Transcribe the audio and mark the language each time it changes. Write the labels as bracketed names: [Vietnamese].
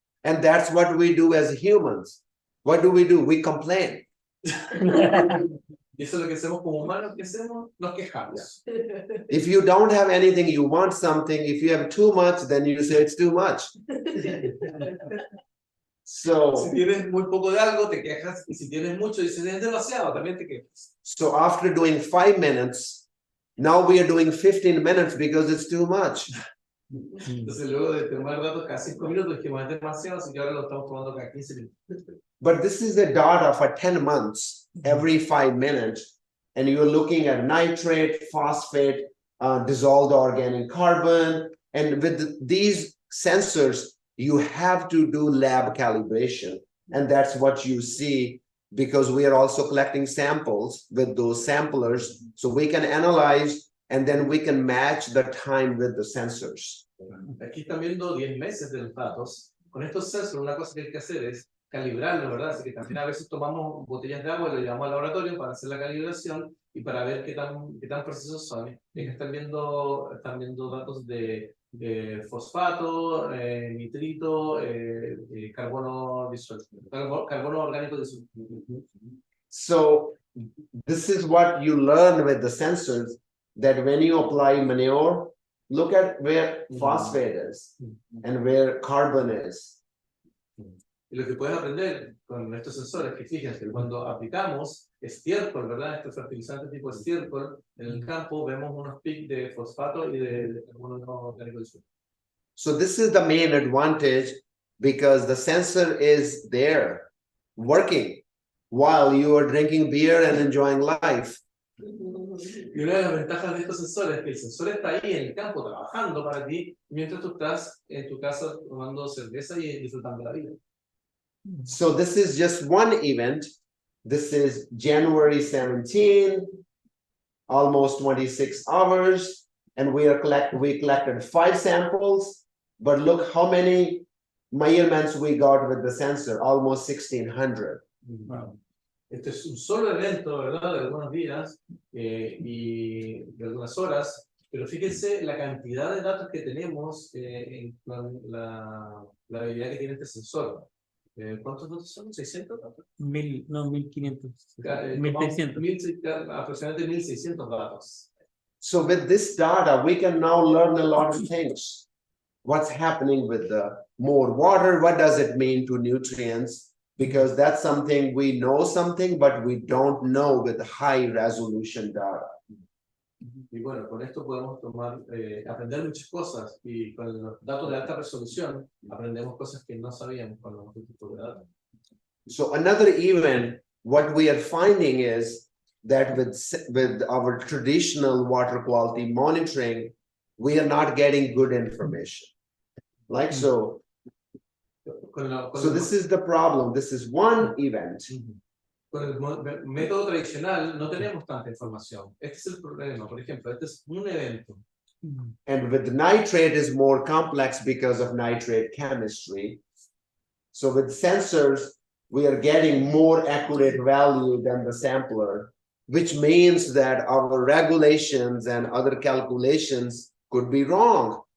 [English] And that's what we do as humans. What do? We complain. [Spanish] Y eso es lo que hacemos como humanos, ¿qué hacemos? Nos quejamos. [English] If you don't have anything, you want something. If you have too much, then you say it's too much. So, [Spanish] Si tienes muy poco de algo, te quejas, y si tienes mucho, dices, es demasiado, también te quejas. [English] so after doing 5 minutes, now we are doing 15 minutes because it's too much. [Spanish] Entonces, luego de tomar datos cada 5 minutos, dijimos, es demasiado, así que ahora lo estamos tomando cada 15 minutos. [English] But this is the data for 10 months, every 5 minutes. And you're looking at nitrate, phosphate, dissolved organic carbon. And with these sensors, you have to do lab calibration. And that's what you see, because we are also collecting samples with those samplers. So we can analyze, and then we can match the time with the sensors. [Spanish] Aquí están viendo 10 meses de los datos. Con estos sensores, una cosa que hay que hacer es calibrarlo, ¿verdad? Así que también a veces tomamos botellas de agua y lo llevamos al laboratorio para hacer la calibración y para ver qué tan precisos son. Y que están viendo datos de fosfato, nitrito, carbono disuelto, carbono orgánico disuelto. [English] So this is what you learn with the sensors, that when you apply manure, look at where phosphate is and where carbon is. [Spanish] Y lo que puedes aprender con estos sensores, que fíjense, cuando aplicamos estiércol, ¿verdad? Este fertilizante tipo estiércol, en el campo vemos unos picos de fosfato y de carbono orgánico disuelto. [English] So this is the main advantage, because the sensor is there working while you are drinking beer and enjoying life. [Spanish] Y una de las ventajas de estos sensores es que el sensor está ahí en el campo trabajando para ti, mientras tú estás en tu casa tomando cerveza y disfrutando la vida. [English] So this is just one event. This is January 17, almost 26 hours, and we collected 5 samples, but look how many measurements we got with the sensor, almost 1,600. Wow. [Spanish] Este es un solo evento, ¿verdad? De algunos días y de algunas horas, pero fíjense la cantidad de datos que tenemos en la habilidad que tiene este sensor. ¿Cuántos datos son? ¿600 datos? 1,500. Tomamos 1,600. aproximadamente 1,600 datos. [English] So with this data, we can now learn a lot of things. What's happening with the more water? What does it mean to nutrients? Because that's something we know something, but we don't know with high resolution data. [Spanish] Y bueno, con esto podemos aprender muchas cosas, y con los datos de alta resolución aprendemos cosas que no sabíamos con los tipos de datos. [English] So another event, what we are finding is that with our traditional water quality monitoring, we are not getting good information. Like so. So this is the problem. This is one event. [Spanish] Con el método tradicional no tenemos tanta información. Este es el problema. Por ejemplo, este es un evento. [English] And with nitrate is more complex because of nitrate chemistry. So with sensors, we are getting more accurate value than the sampler, which means that our regulations and other calculations could be wrong.